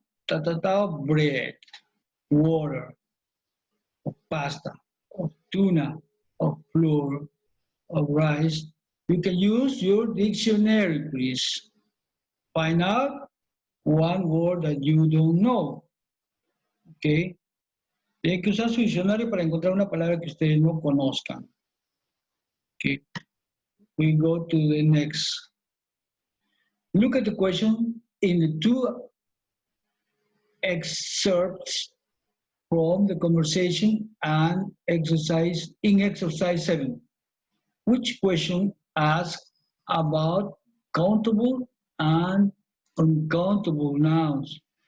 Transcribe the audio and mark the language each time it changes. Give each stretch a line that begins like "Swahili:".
English: Bread, water, of pasta, of tuna, of flour, of rice. You can use your dictionary, please. Find out one word that you don't know, okay?
Spanish: Tienen que usar su diccionario para encontrar una palabra que ustedes no conozcan.
English: Okay, we go to the next. Look at the question in the two excerpts from the conversation and exercise 7. Which question asks about countable and uncountable nouns?